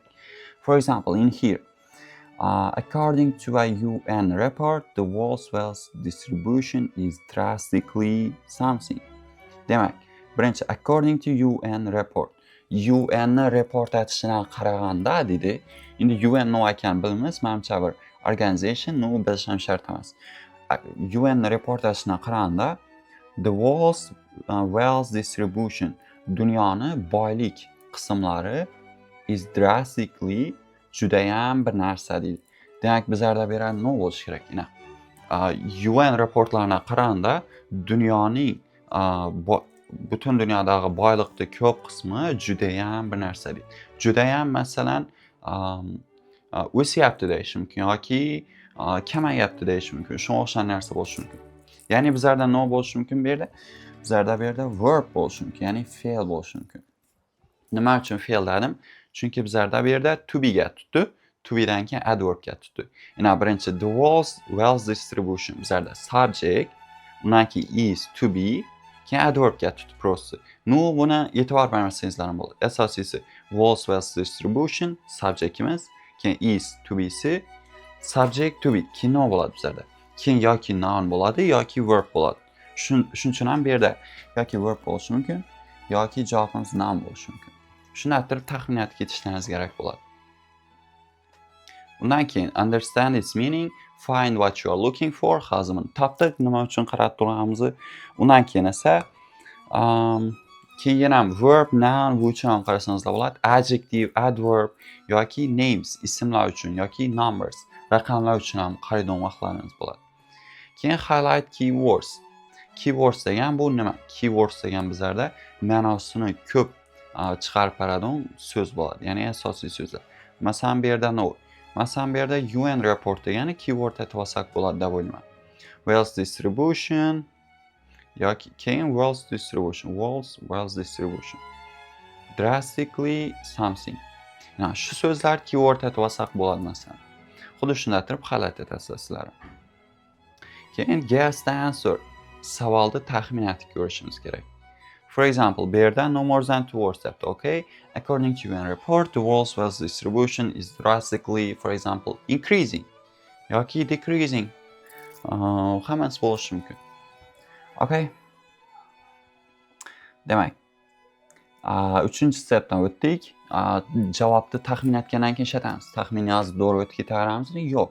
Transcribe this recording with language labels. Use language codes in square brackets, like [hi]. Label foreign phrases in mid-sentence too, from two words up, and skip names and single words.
[en] For example, in here, according to a UN report, the world's wealth distribution is drastically something. [uz] Demak, birinchi [en] according to UN report. [uz] UNni report etishidan qaraganda dedi. Endi UN nima ekan bilmaymiz, menimcha bir organization, no bilish ham shart emas. UN report etishidan qaraganda [en] the world's wealth distribution, [uz] dunyoni boylik qismlari [en] is drastically [uz] judayam bir narsa deydi. Demak, bizlarda bu yerda nima bo'lishi kerak? UN reportlarına qaraganda dunyoning butun dunyodagi boylikni ko'p qismi judayam bir narsa deydi. Judayam masalan o'syapti deyish mumkin yoki kamayapti deyish mumkin. Shunga o'xshagan narsa bo'lishi mumkin. Ya'ni bizlarda nima bo'lishi mumkin bu yerda? Bizlarda bu yerda verb bo'lishi mumkin, ya'ni fe'l bo'lishi mumkin. Nima uchun fe'l dedim? Chunki bizlarda bu yerda to be ga tutdi. [en] To be [uz] dan keyin adverb ga tutdi. Yana birinchi [en] the world's wealth distribution [uz] bizlarda subject, undan keyin [en] is to be, [uz] keyin adverb ga tutdi prosti. Nu buni e'tibor bermasangizlar ham bo'ladi. Asosiysi [en] world's wealth distribution [uz] subjectimiz, keyin [en] is to be'si subject to be. [uz] Keyin nima bo'ladi bizlarda? Keyin yoki noun bo'ladi yoki verb bo'ladi. Shuning uchun ham bu yerda yoki verb bo'lishi mumkin yoki javobimiz noun bo'lishi mumkin. Shunday qilib taxminat ketishlaringiz kerak bo'ladi. Undan keyin [en] understand its meaning, find what you are looking for. [uz] Hozir buni topdik, nima uchun qarab turganimizni. Undan keyin esa keyin ham [en] verb, noun [uz] bu uchun ham qarasangizlar bo'ladi. [en] Adjective, adverb [uz] yoki names, ismlar uchun yoki numbers, raqamlar uchun ham qaraydigan vaqtlaringiz bo'ladi. [en] Keyin highlight keywords. [uz] Keywords degan bu nima? Keywords degan bizlarda ma'nosini ko'p chiqarib beradigan so'z bo'ladi. Ya'ni asosiy so'zlar. Masalan, bu yerda no. Masalan, bu yerda UN report degani keyword aytib olsak bo'ladi deb o'ylayman. [en] Wealth distribution [uz] yoki keyin [en] wealth distribution, wealth distribution. Drastically something. [uz] Mana shu so'zlar keyword aytib olsak bo'ladi masalan. Xuddi shunday qilib highlight etasizlar sizlar. [en] Keyin guess the answer. [uz] Savolni taxmin etib ko'rishimiz kerak. [en] For example, [uz] bu yerda [en] no more than 2 words depti, okay? According to UN report, the world's wealth distribution is drastically, for example, increasing yoki decreasing. [uz] Hammasi bo'lishi mumkin. Okay? Demak, 3-chi stepdan o'tdik. Javobni taxmin etgandan keyin ishlatamiz. Taxmin yozib to'g'ri o'tib ketaveramizmi? Yo'q.